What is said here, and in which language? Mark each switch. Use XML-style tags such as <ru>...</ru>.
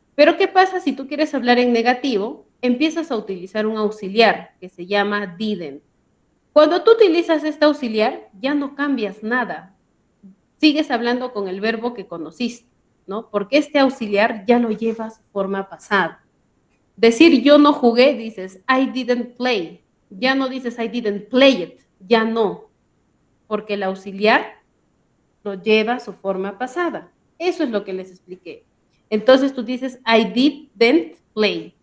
<es>Pero ¿qué pasa si tú quieres hablar en negativo? Empiezas a utilizar un auxiliar que se llama didn't. Cuando tú utilizas este auxiliar, ya no cambias nada. Sigues hablando con el verbo que conociste, ¿no? Porque este auxiliar ya lo llevas forma pasada. Decir yo no jugué, dices</es> <en>I didn't play.</en> <es>Ya no dices</es> <en>I didn't play it.</en> <es>Ya no. Porque el auxiliar lo lleva a su forma pasada. Eso es lo que les expliqué. Entonces tú dices</es> <en>I didn't play.</en>